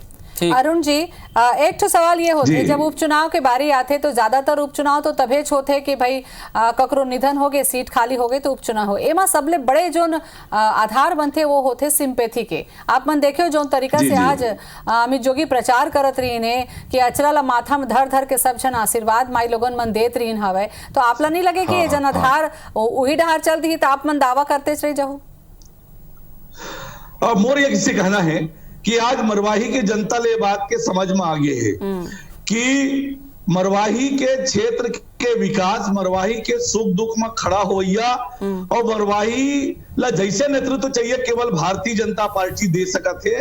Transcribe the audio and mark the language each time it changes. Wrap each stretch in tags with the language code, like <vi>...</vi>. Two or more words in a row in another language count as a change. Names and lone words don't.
<hne>अरुण जी, एक तो सवाल ये होते जब उपचुनाव के बारी आते तो ज्यादातर उपचुनाव तो तभे होते कि भाई ककरो निधन हो गए, सीट खाली हो गई तो उपचुनाव हो। एमा सबले बड़े जो आधार बनते वो होते सिंपैथी के। आप मन देखियो जो तरीका से आज अमित जोगी प्रचार करत रही ने कि अचरा ला माथा में धर धर के सब जन आशीर्वाद माई लोगन मन देत रही हवे, तो आप ला नहीं लगे कि ये जन आधार वही डहार चल दी तो आप मन दावा करते रह जाओ? मोर ये किससे कहना है कि आज मरवाही के जनता ले बात के समझ में आ गए है कि मरवाही के क्षेत्र के विकास, मरवाही के सुख दुख में खड़ा होइया और मरवाही ला जैसे नेतृत्व चाहिए केवल भारतीय जनता पार्टी दे सकत है।</hne>